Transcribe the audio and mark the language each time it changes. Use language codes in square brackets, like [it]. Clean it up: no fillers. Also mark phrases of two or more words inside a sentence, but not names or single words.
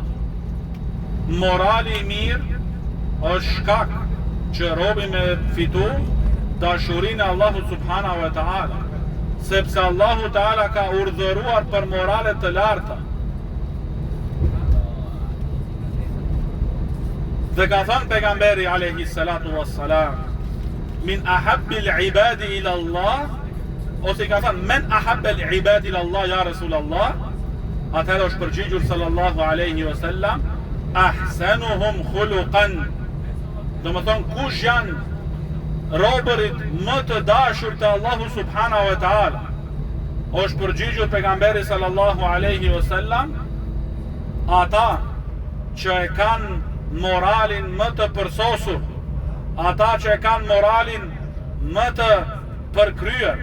[sq] Morali i mirë është shkak që robi me fitu dashurinë e Allahut [ar] سبحانه وتعالى, [sq] sepse Allahu ta'ala ka urdhëruar për moralet të larta. Dhe ka thënë pejgamberi [ar] عليه الصلاة والسلام, من أحب العباد إلى الله, [sq] ose ka thënë [ar] من أحب العباد إلى الله يا رسول الله, [sq] atëherë është përgjigjur [ar] صلى الله عليه وسلم, أحسنهم خلقا. [sq] Do më thonë, kush janë robërit më të dashur të Allahu [ar] سبحانه وتعالى? [sq] Është përgjigjur pejgamberi [ar] صلى الله عليه وسلم, [sq] ata që e kanë moralin më të përsosur, ata që e kanë moralin më të përkryer.